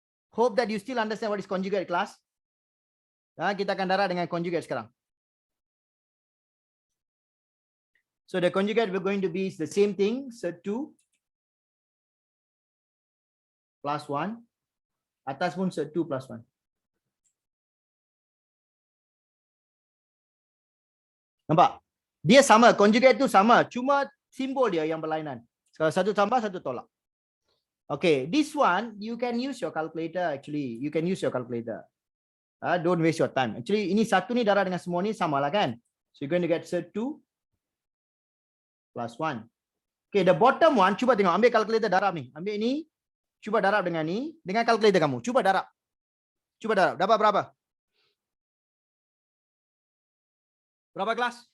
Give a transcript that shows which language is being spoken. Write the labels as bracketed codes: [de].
[en] Hope that you still understand what is conjugate, class. [ms] Kita akan darah dengan conjugate sekarang. [en] So the conjugate we're going to be the same thing. So 2 plus 1. [ms] Atas pun so 2 plus 1. Nampak? Dia sama. Conjugate tu sama. Cuma simbol dia yang berlainan. Kalau satu tambah, satu tolak. Okay. [en] This one, you can use your calculator actually. You can use your calculator. Don't waste your time. [ms] Actually, ini satu ni darah dengan semua ni sama lah kan? [en] So you're going to get so 2 plus 1. Okay, the bottom one, [ms] cuba tengok. Ambil calculator darab ni. Ambil ni. Cuba darab dengan ni. Dengan calculator kamu. Cuba darab. Cuba darab. Dapat berapa? Berapa kelas?